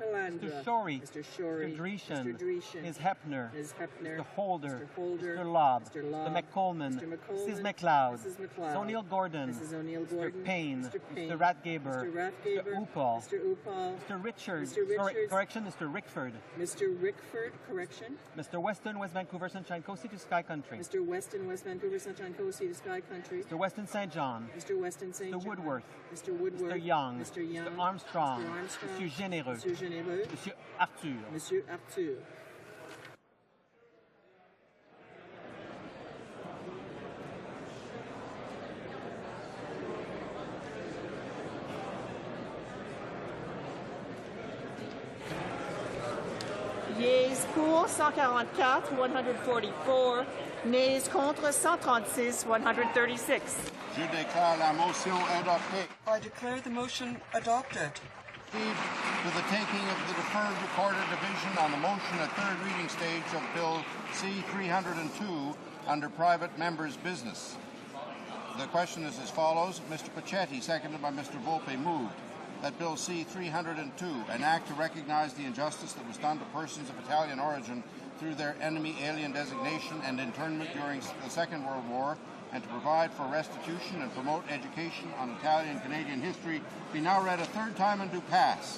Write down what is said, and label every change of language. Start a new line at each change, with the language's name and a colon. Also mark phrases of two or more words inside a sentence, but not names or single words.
English: Mr. Calandra. Mr. Shorey. Mr. Shorey. Mr. Dreeshen. Mr. Dreeshen. Ms. Hepner. Ms. Hepner. Mr. Holder. Mr. Holder. Mr. Lobb. Mr. Lobb. Mr. McColeman. Mr. McColeman. Mrs. McLeod. Mrs. McLeod. Mrs. O'Neill Gordon. Mrs. O'Neill Gordon. Mr. Payne. Mr. Payne. Mr. Ratgaber. Mr. Rathgaber. Mr. Upal. Mr. Upal. Mr. Richards. Mr. Richards. Correction, Mr. Rickford. Mr. Rickford, correction. Mr. Weston, West Vancouver, Sunshine Coast, to Sky Country. Mr. Weston, West Vancouver, Sunshine Coast, to Sky Country. Mr. Weston St. John. Mr. Weston St. John. Mr. Woodworth. Mr. Woodworth. Mr. Young. Mr. Young. Mr. Armstrong. Mr. Armstrong.
French: Monsieur Généreux. Monsieur Généreux. Monsieur Arthur. Monsieur Arthur.
English: Yeas pour 144, 144. Nays contre 136, 136.
French: Je déclare la motion adoptée.
English: I declare the motion adopted. Proceed to the taking of the deferred recorder division on the motion at third reading stage of Bill C-302 under private members' business. The question is as follows. Mr. Pachetti, seconded by Mr. Volpe, moved that Bill C-302, an act to recognize the injustice that was done to persons of Italian origin through their enemy alien designation and internment during the Second World War, and to provide for restitution and promote education on Italian-Canadian history, be now read a third time and do pass.